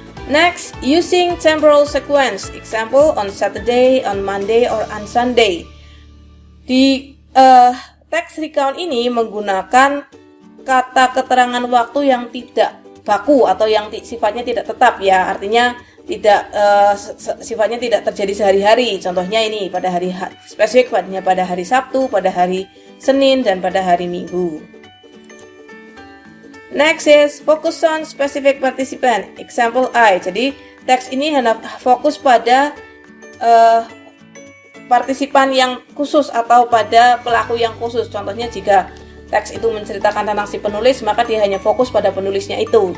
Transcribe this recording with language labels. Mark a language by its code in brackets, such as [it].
[en] Next, using temporal sequence, example on Saturday, on Monday, or on Sunday. [id] Di text recount ini menggunakan kata keterangan waktu yang tidak baku atau yang sifatnya tidak tetap ya, artinya tidak sifatnya tidak terjadi sehari-hari. Contohnya ini pada hari spesifik, pada hari Sabtu, pada hari Senin, dan pada hari Minggu. [en] Next is focus on specific participant, example I. [id] Jadi teks ini hanya fokus pada partisipan yang khusus atau pada pelaku yang khusus. Contohnya jika teks itu menceritakan tentang si penulis, maka dia hanya fokus pada penulisnya itu.